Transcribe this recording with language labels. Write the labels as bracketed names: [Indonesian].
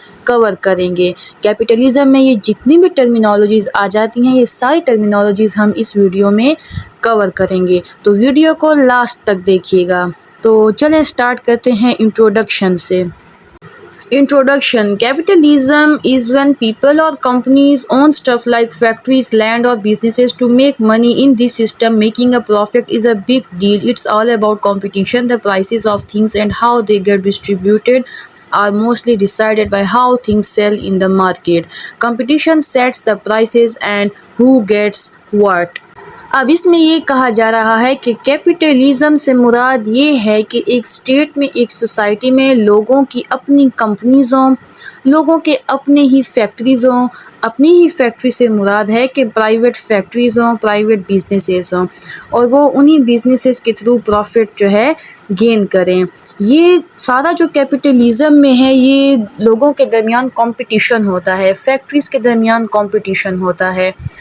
[Urdu] کور کریں گے۔ کیپٹلزم میں یہ جتنی بھی ٹرمینالوجیز آ جاتی ہیں، یہ ساری ٹرمینالوجیز ہم اس ویڈیو میں کور کریں گے، تو ویڈیو کو لاسٹ تک دیکھیے گا۔ تو چلیں سٹارٹ کرتے ہیں انٹروڈکشن سے۔ [English] Introduction: Capitalism is when people or companies own stuff like factories, land or businesses to make money in this system. Making a profit is a big deal. It's all about competition. The prices of things and how they get distributed are mostly decided by how things sell in the market. Competition sets the prices and who gets what. [Urdu] اب اس میں یہ کہا جا رہا ہے کہ capitalism سے مراد یہ ہے کہ ایک اسٹیٹ میں، ایک سوسائٹی میں لوگوں کی اپنی کمپنیز ہوں، لوگوں کے اپنے ہی فیکٹریز ہوں۔ اپنی ہی فیکٹری سے مراد ہے کہ پرائیویٹ فیکٹریز ہوں، پرائیویٹ بزنسز ہوں، اور وہ انہی بزنسز کے تھرو پروفٹ جو ہے گین کریں۔ یہ سارا جو کیپٹلزم میں ہے، یہ لوگوں کے درمیان کمپٹیشن ہوتا ہے، فیکٹریز کے درمیان کمپٹیشن ہوتا ہے۔